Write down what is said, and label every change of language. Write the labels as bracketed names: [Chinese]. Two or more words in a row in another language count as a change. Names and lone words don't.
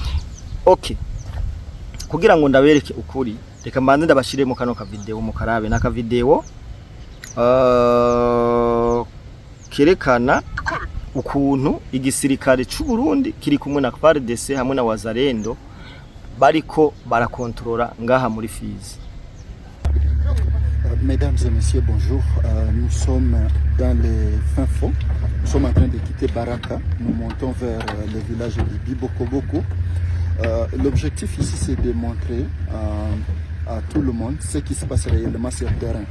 [Rundi] Okay, kugira ngo ndabereke ukuri reka mbanze ndabashiremo kano ka video mu karabe naka video kerekana ukuntu igisirikare cy'u Burundi kiri kumwe na FARDC hamwe na Wazalendo bariko barakontrola ngaha muri Fizi. [French] Mesdames et messieurs, bonjour. Nous sommes dans les fins fonds. Nous sommes en train de quitter Baraka. Nous montons vers le village de Bibokoboko. L'objectif ici, c'est de montrer à tout le monde ce qui se passe réellement sur le terrain.